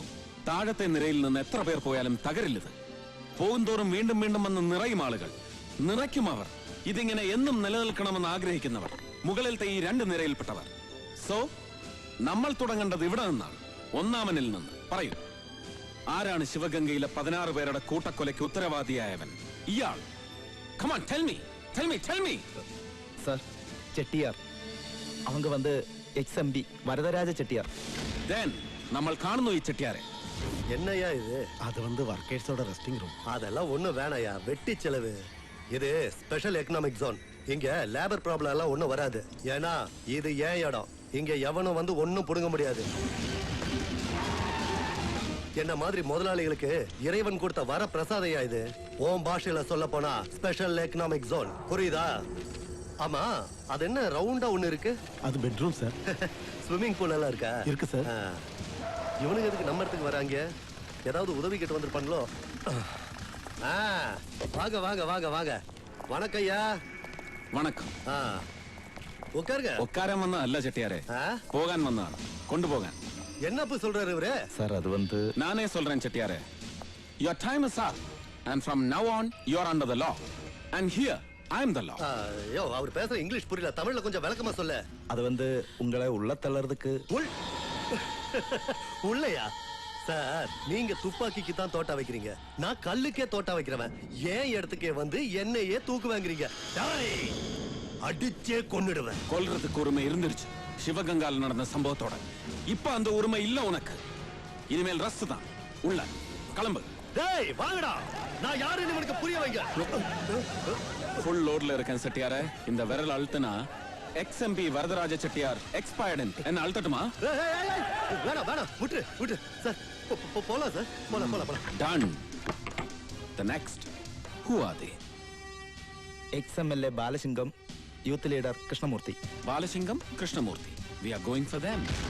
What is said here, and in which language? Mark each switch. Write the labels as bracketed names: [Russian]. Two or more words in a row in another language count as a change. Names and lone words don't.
[Malayalam] താഴത്തെ നിരയിൽ നിന്ന് എത്ര പേർ പോയാലും തകരില്ലത്. പോകുന്തോറും വീണ്ടും വീണ്ടും വന്ന് നിറയും ആളുകൾ. നിറയ്ക്കും അവർ. ഇതിങ്ങനെ എന്നും നിലനിൽക്കണമെന്ന് ആഗ്രഹിക്കുന്നവർ. മുകളിലത്തെ ഈ 2 നിരയിൽപ്പെട്ടവർ. സോ നമ്മൾ തുടങ്ങേണ്ടത് ഇവിടെ നിന്നാണ്, ഒന്നാമനിൽ നിന്ന്. പറയൂ, ആരാണ് ശിവഗംഗയിലെ 16 പേരുടെ കൂട്ടക്കൊലയ്ക്ക് ഉത്തരവാദിയായവൻ? ഇയാൾ. [English] Come on, tell me. [Malayalam] സാർ ചെട്ടിയാർ. [Tamil] அவங்க வந்து XMB வரதராஜ செட்டியார். [Malayalam] Then നമ്മൾ കാണുന്നു ഈ ചെട്ടിയാരെ. [Tamil] என்னையா இது? அது வந்து ஒர்க்கர்ஸோட [English] resting room. [Tamil] அதெல்லாம் ஒண்ணும் வேணாயா, வெட்டி செலவு. இது [English] special economic zone. [Tamil] இங்க [English] labour problem [Tamil] எல்லாம் ஒண்ணும் வராது. ஏன்னா இது ஏன் இடம். இங்க எவனும் வந்து ஒண்ணும் புடுங்க முடியாது. என்ன மாதிரி முதலாளிகளுக்கு இறைவன் கொடுத்த வர பிரசாதையா இது. ஓம் பாஷையில சொல்ல போனா [English] special economic zone. [Tamil] புரியுதா? ஆமா, அது என்ன ரவுண்டா ஒண்ணு இருக்கு? அது பெட்ரூம் சார். [English] swimming pool [Tamil] எல்லாம் இருக்கா? இருக்கு சார். இவனுக்கு எதுக்கு நம்ம இடத்துக்கு வராங்க? ஏதாவது உதவி கேட்டு வந்திருப்பாங்களோ? வாங்க வாங்க வாங்க வாங்க. வணக்கம் ஐயா. [Malayalam] വണക്കം. [Tamil] உட்காருங்க. [Malayalam] ഒക്കാരൻ വന്നതല്ല ചെട്ടിയാരെ, പോകാൻ വന്നതാണ്, കൊണ്ടുപോകാൻ. [Tamil] என்னப்பு சொல்றாரு இவரு? சார் அது வந்து நானே சொல்றேன் செட்டியாரே. [English] Your time is up and from now on you are under the law and here I am the law. [Tamil] யோ, அவர் பேசுற இங்கிலீஷ் புரியல. தமிழ்ல கொஞ்சம் விளக்கமா சொல்ல. அது வந்து உங்களை உள்ள தள்ளறதுக்கு. உள்ளயா? சார், நீங்க துப்பாக்கிக்கு தான் தோட்டா வைக்கிறீங்க. நான் கல்லுக்கே தோட்டா வைக்கிறவன். ஏன் இடத்துக்கே வந்து என்னையே தூக்கு வாங்குறீங்க? அடிச்சே கொன்னுடுவேன். கொல்றதுக்கு உரிமை இருந்துருச்சு சிவகங்கால நடந்த சம்பவத்தோட. இப்ப அந்த உரிமை இல்ல உனக்கு. இனிமேல் ரஸ்ட் தான். உள்ள கிளம்பு. டேய் வாங்கடா. நான் யாருன்னு உனக்கு புரிய வைங்க. [English] full load [Tamil] இருக்கேன் செட்டியாரே. இந்த விரல் அழுத்துனா XMB வரதராஜ செட்டியார் எக்ஸ்பயர்ட் என்ன அழுத்தட்டுமா? வேணாம் வேணாம், விட்டு சார். போலாம் சார், போலாம். [English] Done. The next. Who are they? [Malayalam] XMLA ബാലസിംഗം, [English] youth leader [Malayalam] കൃഷ്ണമൂർത്തി. ബാലസിംഗം, കൃഷ്ണമൂർത്തി. [English] We are going for them.